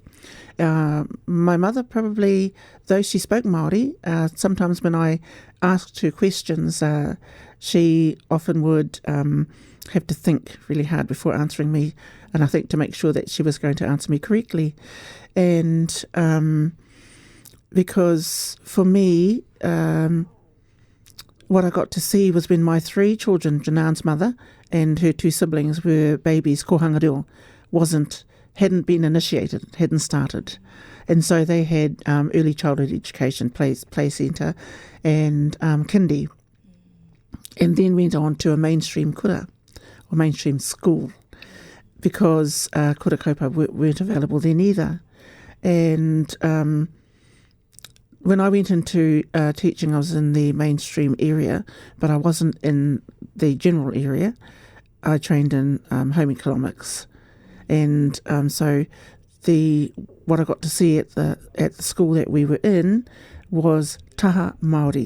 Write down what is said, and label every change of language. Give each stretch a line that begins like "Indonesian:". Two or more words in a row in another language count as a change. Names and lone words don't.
English: My mother probably, though she spoke Māori, sometimes when I asked her questions, she often would have to think really hard before answering me, and I think to make sure that she was going to answer me correctly. And because for me, what I got to see was when my 3 children, Jinan's mother and her 2 siblings, were babies,
Māori: kohanga reo
English: hadn't been initiated, hadn't started. And so they had early childhood education, play centre, and kindy, and then went on to a mainstream kura, or mainstream school, because
Māori: kura kaupapa
English: weren't available then either. And when I went into teaching, I was in the mainstream area, but I wasn't in the general area. I trained in home economics. And so what I got to see at the school that we were in was
Māori: taha Māori.